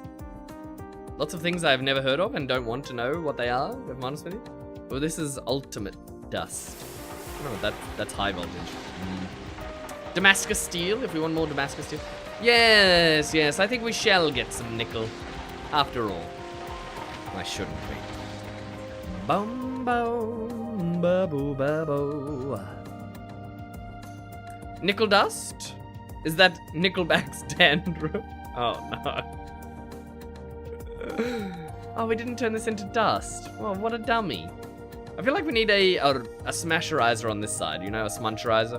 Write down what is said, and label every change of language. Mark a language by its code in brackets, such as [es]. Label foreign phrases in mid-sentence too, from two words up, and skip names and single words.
[en] Lots of things I've never heard of and don't want to know what they are, if I'm honest with you. Well, this is ultimate dust. Oh, that's high voltage. Damascus steel, if we want more Damascus steel. Yes, I think we shall get some nickel. After all. Why shouldn't we? Bum bum ba boo ba bo. Nickel dust? Is that Nickelback's dandruff? Oh no. Oh, we didn't turn this into dust. Oh, what a dummy. I feel like we need a smasherizer on this side, you know, a smuncherizer.